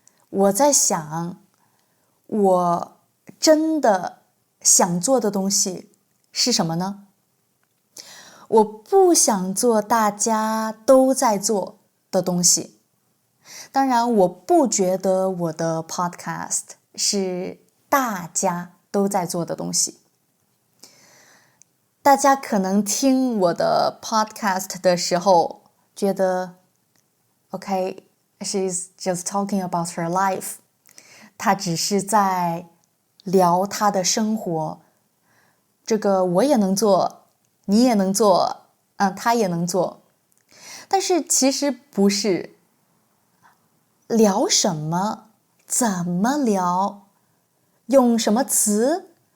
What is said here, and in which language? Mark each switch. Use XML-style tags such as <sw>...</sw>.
<zh>我在想，我真的想做的东西是什么呢？我不想做大家都在做的东西。当然，我不觉得我的 podcast 是大家都在做的东西。大家可能听我的 podcast 的时候觉得</zh> <en>OK, she's just talking about her life.</en> <zh>她只是在聊她的生活。这个我也能做，你也能做，他也能做。但是其实不是。聊什么？怎么聊？用什么词？</zh>